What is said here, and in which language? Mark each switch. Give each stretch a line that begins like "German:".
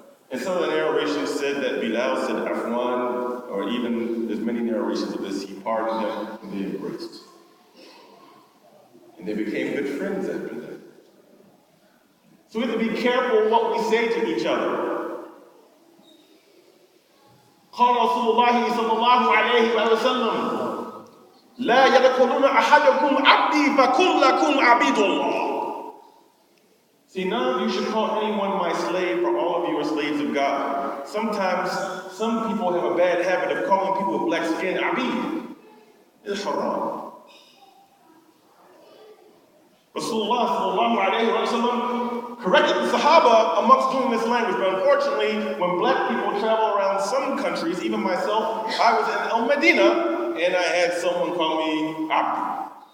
English: And some of the narrations said that Bilal said Afwan, or even there's many narrations of this, he pardoned them and they embraced. And they became good friends after that. So we have to be careful what we say to each other.
Arabic: قال رسول الله صلى الله عليه وسلم لا يدخلون أحدكم عبدي فكلكم عبيد الله.
English: See, none of you should call anyone my slave, for all of you are slaves of God. Sometimes some people have a bad habit of calling people with black skin abid. It's haram. Rasulullah sallallahu alayhi wa sallam corrected the Sahaba amongst doing this language, but unfortunately, when black people travel around some countries, even myself, I was in Al-Medina, and I had someone call me abd.